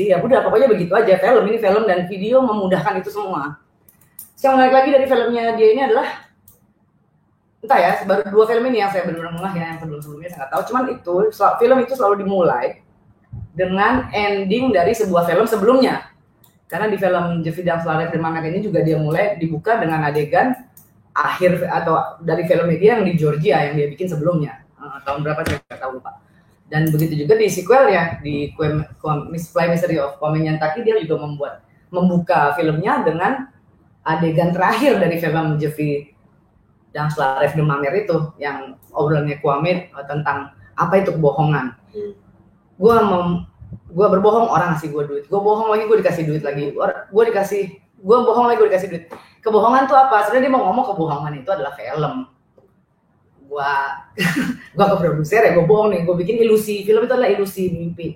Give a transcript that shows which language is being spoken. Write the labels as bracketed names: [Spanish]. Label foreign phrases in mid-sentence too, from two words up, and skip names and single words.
[Indonesian] Ya udah pokoknya begitu aja. Film dan video memudahkan itu semua. Yang menarik lagi dari filmnya dia ini adalah, entah ya, baru 2 film ini yang saya benar-benar ngeh ya, yang sebelum-sebelumnya saya nggak tahu. Cuman film itu selalu dimulai dengan ending dari sebuah film sebelumnya. Karena di film Je vis dans la rêve de ma mère ini juga dia mulai dibuka dengan adegan akhir atau dari film media yang di Georgia yang dia bikin sebelumnya. Tahun berapa saya nggak tahu, lupa. Dan begitu juga di sequelnya di Fly Mystery of Kwame Nyantakyi, dia juga membuka filmnya dengan adegan terakhir dari film Je vis dans la rêve de ma mère itu, yang obrolannya Kwame tentang apa itu kebohongan. Gue berbohong, orang ngasih gue duit, gue bohong lagi, gue dikasih duit lagi, gue bohong lagi, gue dikasih duit. Kebohongan tuh apa? Sebenarnya dia mau ngomong kebohongan itu adalah film. Gue ke produser ya, gue bohong nih, gue bikin ilusi, film itu adalah ilusi mimpi.